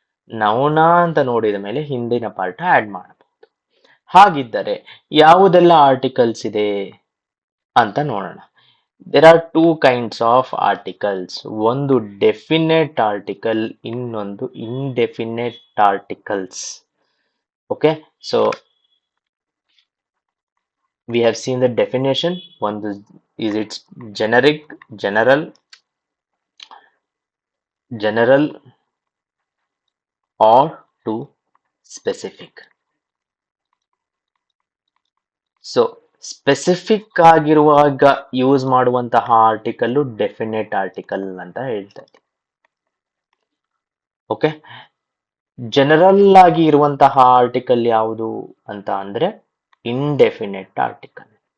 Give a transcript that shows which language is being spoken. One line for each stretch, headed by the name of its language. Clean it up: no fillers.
Kannada: ನೌನ ಅಂತ ನೋಡಿದ ಮೇಲೆ ಹಿಂದಿನ ಪಾರ್ಟ್ ಆಡ್ ಮಾಡಬಹುದು. ಹಾಗಿದ್ದರೆ ಯಾವುದೆಲ್ಲ ಆರ್ಟಿಕಲ್ಸ್ ಇದೆ ಅಂತ ನೋಡೋಣ.
English: There are two kinds of articles.
Kannada: ಒಂದು ಡೆಫಿನೆಟ್ ಆರ್ಟಿಕಲ್, ಇನ್ನೊಂದು indefinite articles.
English: Okay, so we have seen the definition. One is its generic, general or to specific.
Kannada: So specific ಆಗಿರುವಾಗ ಯೂಸ್ ಮಾಡುವಂತಹ ಆರ್ಟಿಕಲ್ ಡೆಫಿನೆಟ್ ಆರ್ಟಿಕಲ್ ಅಂತ ಹೇಳ್ತಾ ಇದ್ದೀವಿ. Okay, general ಆಗಿ ಇರುವಂತಹ article ಯಾವುದು ಅಂತ ಅಂದ್ರೆ ಇಂಡೆಫಿನೆಟ್ ಆರ್ಟಿಕಲ್.